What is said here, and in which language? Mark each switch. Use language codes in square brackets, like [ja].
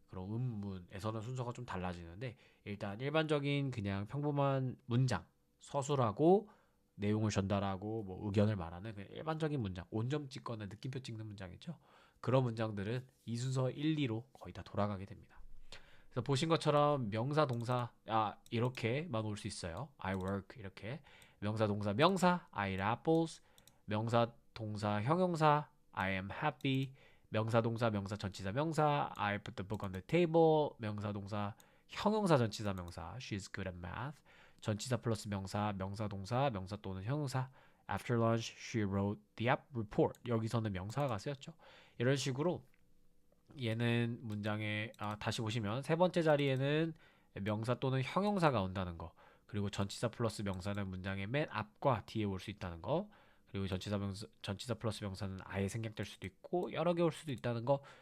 [ko] 그런 음문에서는 순서가 좀 달라지는데 일단 일반적인 그냥 평범한 문장, 서술하고 내용을 전달하고 뭐 의견을 말하는 그냥 일반적인 문장, 온점 찍거나 느낌표 찍는 문장이죠. 그런 문장들은 이 순서 1, 2로 거의 다 돌아가게 됩니다. 그래서 보신 것처럼 명사, 동사 이렇게만 올 수 있어요. [en] I work [ko] 이렇게 명사, 동사, 명사 [en] I eat apples [ko] 명사, 동사, 형용사 [en] I am happy [ko] 명사, 동사, 명사, 전치사, 명사 [en] I put the book on the table [ko] 명사, 동사, 형용사, 전치사, 명사 [en] She's good at math [ko] 전치사 플러스 명사, 명사, 동사, 명사 또는 형용사 [en] After lunch, she wrote the app report. [ko] 여기서는 명사가 쓰였죠. 이런 식으로 얘는 문장에 다시 보시면 세 번째 자리에는 명사 또는 형용사가 온다는 거. 그리고 전치사 플러스 명사는 문장의 맨 앞과 뒤에 올 수 있다는 거. 그리고 전치사 플러스 명사는 아예 생략될 수도 있고 여러 개 올 수도 있다는 거.